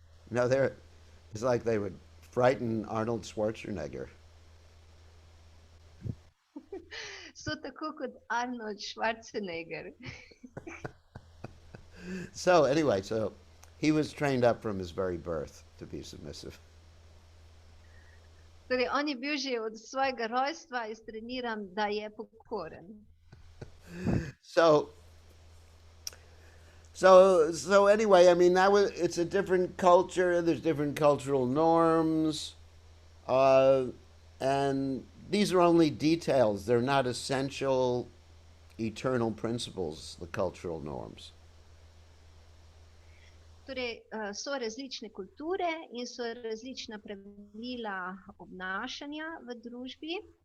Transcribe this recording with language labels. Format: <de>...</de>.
<en>No, it's like they would frighten Arnold Schwarzenegger.</en> <sl>So tako kot Arnold Schwarzenegger.</sl> <en>So anyway, so he was trained up from his very birth to be submissive.</en> <sl>Torej, on je bil že od svojega rojstva iztreniran, da je pokoren.</sl> <en>So anyway, I mean it's a different culture. There's different cultural norms, and these are only details. They're not essential, eternal principles. The cultural norms.</en> <sl>Torej, so različne kulture in so različna pravila obnašanja v družbi.</sl>